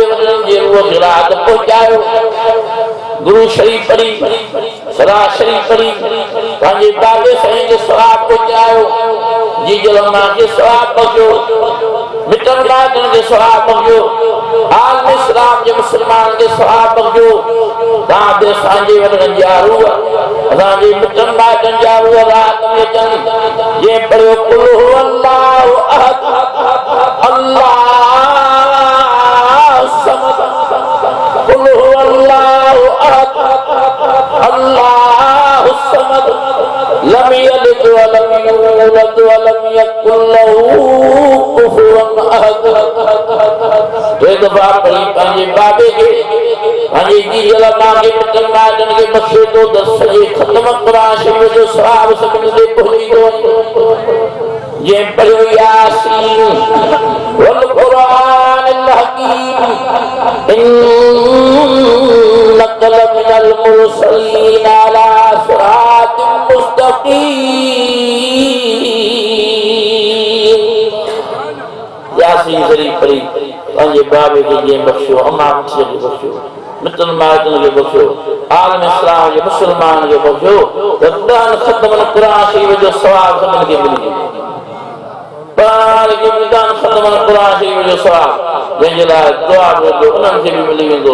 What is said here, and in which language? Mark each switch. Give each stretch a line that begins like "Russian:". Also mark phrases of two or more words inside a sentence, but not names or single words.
Sindhi: वॾनि जे रूह खे राहत पहुचायो गुरु शरीफ़ पढ़ी सरा शरीफ़ पढ़ी पंहिंजे बाबे साईं खे सवाब पहुचायो जीजल अम्मा खे सवाब बख़्शियो मिटनि माइटनि खे सवाब बख़्शियो आलम इस्लाम जे मुस्लमान खे सवाब बख़्शियो तव्हां बि असांजे वॾनि जा रूह असांजे मिटनि माइटनि जा रूह रात में अचनि जंहिं पढ़ियो
Arabic: قل هو الله أحد الله الصمد قل هو الله أحد الله الصمد لم يلد ولم يولد ولم يكن له كفوا أحد
Sindhi: टे दफ़ा पढ़ी पंहिंजे बाबे खे पंहिंजी जीजल मां खे मिटनि माइटनि खे बख़्शे थो त सॼे ख़त्म क़ुर शरीफ़ जो सवाब सभिनी ते पहुची थो जंहिं पढ़ियो
Arabic: يس والقرآن الحكيم إنك لمن المرسلين على صراط مستقيم
Sindhi: यासीन शरीफ़ पढ़ी पंहिंजे बाबे खे जीअं बख़्शियो अम्मा मुंहिंजे खे बख़्शियो मिटनि माइटनि खे बख़्शियो आलम इस्लाम जे मुस्लमान खे बख़्शियो त ॾहनि ख़त्मनि क़ुर शरीफ़ जो सवाब सभिनी खे मिली पाण खे ॾहनि ख़त्मनि क़ुर शरीफ़ जो सवाब जंहिंजे लाइ दुआ घुरिजो उन्हनि खे बि मिली वेंदो